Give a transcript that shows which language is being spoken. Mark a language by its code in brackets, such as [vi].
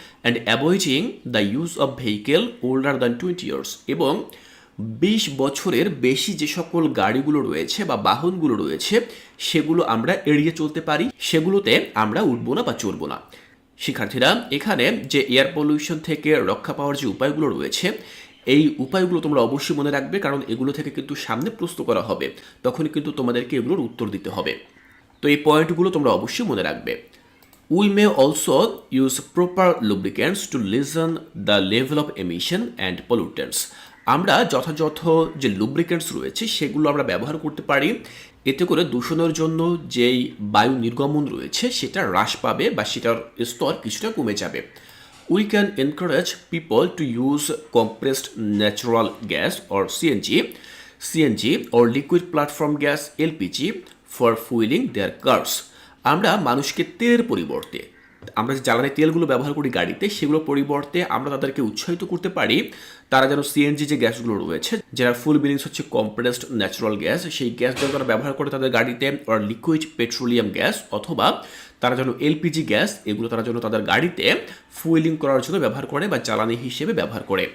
[en] and avoiding the use of vehicle older than 20 years, [bn] এবং 20 বছরের বেশি যে সকল গাড়িগুলো রয়েছে বা বাহনগুলো রয়েছে সেগুলো আমরা এড়িয়ে চলতে পারি, সেগুলোতে আমরা উঠবো না বা চড়বো না। শিক্ষার্থীরা, এখানে যে এয়ার পলিউশন থেকে রক্ষা পাওয়ার যে উপায়গুলো রয়েছে এই উপায়গুলো তোমরা অবশ্যই মনে রাখবে, কারণ এগুলো থেকে কিন্তু সামনে প্রশ্ন করা হবে, তখনই কিন্তু তোমাদেরকে এগুলোর উত্তর দিতে হবে। তো এই পয়েন্টগুলো তোমরা অবশ্যই মনে রাখবে। [en] We may also use proper lubricants to lessen the level of emission and pollutants. [bn] আমরা যথাযথ যে লুব্রিকেন্টস রয়েছে সেগুলো আমরা ব্যবহার করতে পারি, এতে করে দূষণের জন্য যেই বায়ু নির্গমন রয়েছে সেটা হ্রাস পাবে বা সেটার স্তর কিছুটা কমে যাবে। [en] We can encourage people to use compressed natural gas or CNG or liquid platform gas LPG for fueling their cars. [bn] আমরা মানুষকে তেলের পরিবর্তে, আমরা যে জ্বালানি তেলগুলো ব্যবহার করি গাড়িতে, সেগুলো পরিবর্তে আমরা তাদেরকে উৎসাহিত করতে পারি তারা যেন সিএনজি যে গ্যাসগুলো রয়েছে, যারা ফুল মিনিংস হচ্ছে কম্প্রেসড ন্যাচারাল গ্যাস, সেই গ্যাস যেন তারা ব্যবহার করে তাদের গাড়িতে, আর লিকুইড পেট্রোলিয়াম গ্যাস, অথবা তারা যেন এলপিজি গ্যাস, এগুলো তারা যেন তাদের গাড়িতে ফুয়েলিং করার জন্য ব্যবহার করে বা জ্বালানি হিসেবে ব্যবহার করে।